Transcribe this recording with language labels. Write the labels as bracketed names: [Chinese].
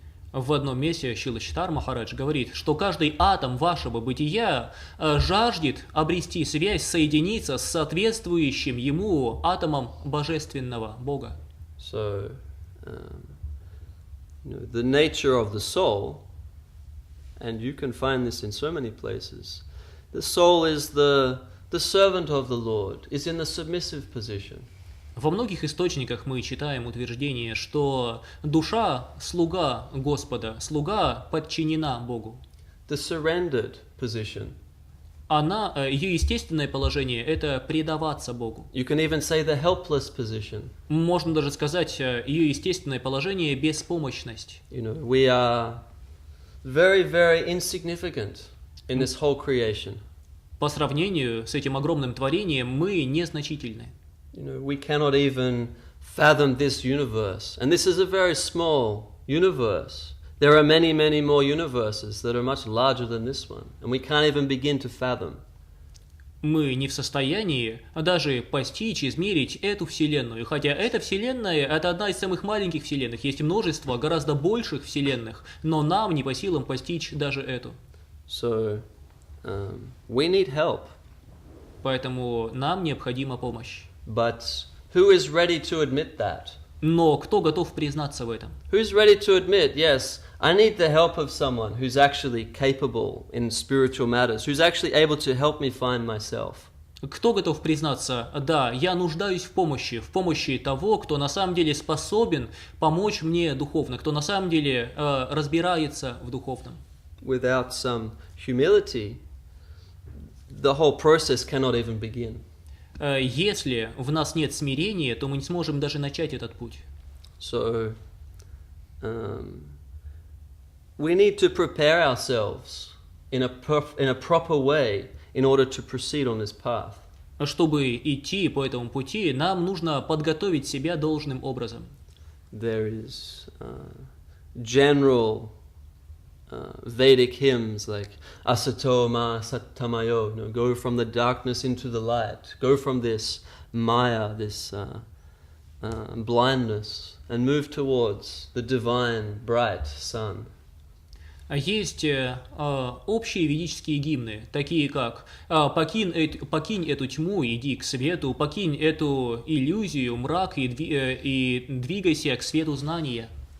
[Russian] В одном месте Шрила Чритамрita Махарадж говорит, что каждый атом вашего бытия жаждет обрести связь, соединиться с соответствующим ему атомом божественного Бога. [English] So, the nature of the soul, and you can find this in so many places, the soul is the servant of the Lord, is in the submissive position. [Russian] Во многих источниках мы читаем утверждение, что душа – слуга Господа, слуга подчинена Богу. [English] The surrendered position. [Russian] Ее естественное положение – это предаваться Богу. [English] You can even say the helpless position. [Russian] Можно даже сказать, ее естественное положение – беспомощность. [English] We are very, very insignificant in this whole creation. [Russian] По сравнению с этим огромным творением мы незначительны. [English] We cannot even fathom this universe. And this is a very small universe. There are many, many more universes that are much larger than this one. And we can't even begin to fathom. [Russian] Мы не в состоянии даже постичь, измерить эту Вселенную. Хотя эта Вселенная – это одна из самых маленьких Вселенных. Есть множество гораздо больших Вселенных. Но нам не по силам постичь даже эту. [English] So, we need help. [Russian] Поэтому нам необходима помощь. [English] But who is ready to admit that? [Russian] Но кто готов признаться в этом? [English] Who's ready to admit, yes, I need the help of someone who's actually capable in spiritual matters, who's actually able to help me find myself? [Russian] Кто готов признаться, да, я нуждаюсь в помощи того, кто на самом деле способен помочь мне духовно, кто на самом деле разбирается в духовном? [English] Without some humility, the whole process cannot even begin. [Russian] Если в нас нет смирения, то мы не сможем даже начать этот путь. [English] So, we need to prepare ourselves in a proper way in order to proceed on this path. [Russian] Чтобы идти по этому пути, нам нужно подготовить себя должным образом. [English] There is general Vedic hymns like [Sanskrit] Asato Ma Sattamayo, [English] go from the darkness into the light, go from this maya, this blindness, and move towards the divine bright sun. [Russian] Есть общие ведические гимны, такие как «Покинь эту тьму, иди к свету, покинь эту иллюзию, мрак и двигайся к свету знания».